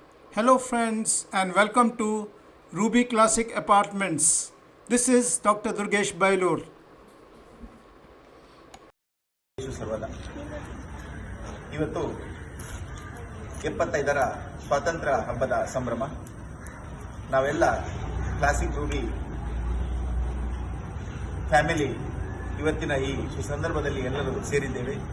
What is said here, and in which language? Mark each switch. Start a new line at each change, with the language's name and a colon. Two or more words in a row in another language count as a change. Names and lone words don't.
English: Hello friends and welcome to Ruby Classic Apartments. This is Dr. Durgesh Bailur.
Kannada: ಸರ್ವದ ಇವತ್ತು 75ರ ಸ್ವಾತಂತ್ರ್ಯ ಹಬ್ಬದ ಸಂಭ್ರಮ. ನಾವೆಲ್ಲ ಕ್ಲಾಸಿಕ್ ರೂಬಿ ಫ್ಯಾಮಿಲಿ ಇವತ್ತಿನ ಈ ಸಂದರ್ಭದಲ್ಲಿ ಎಲ್ಲರೂ ಸೇರಿದ್ದೇವೆ.